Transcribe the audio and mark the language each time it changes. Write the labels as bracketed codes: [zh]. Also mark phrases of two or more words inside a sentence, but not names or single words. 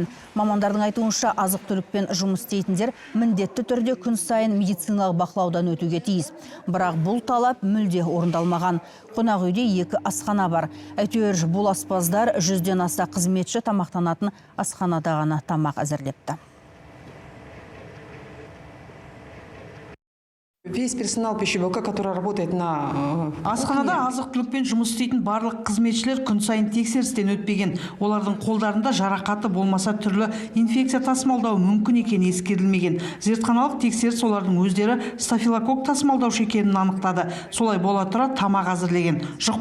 [kk] Мамандардың айтуынша, азық-түлікпен жұмыс істейтіндер міндетті түрде күн сайын медициналық бақылаудан өтуге тиіс. Бірақ бұл талап мүлде орындалмаған. Қонақ үйде 2 асхана бар. Әйтеуір бұл аспаздар 100-ден аса қызметші тамақтанатын асханада ғана тамақ әзірлепті. [ru] Весь персонал пищеблока, который работает на [kk] асханада азық-түлікпен жұмыс істейтін барлық қызметшілер күн сайын тексерістен өтпеген. Олардың қолдарында жарақаты болмаса түрлі инфекция тасымалдау мүмкін екені ескерілмеген. Зертханалық тексеріс олардың өздері стафилококк тасымалдаушы екенін анықтады. Солай бола тұра тамақ әзірлеген.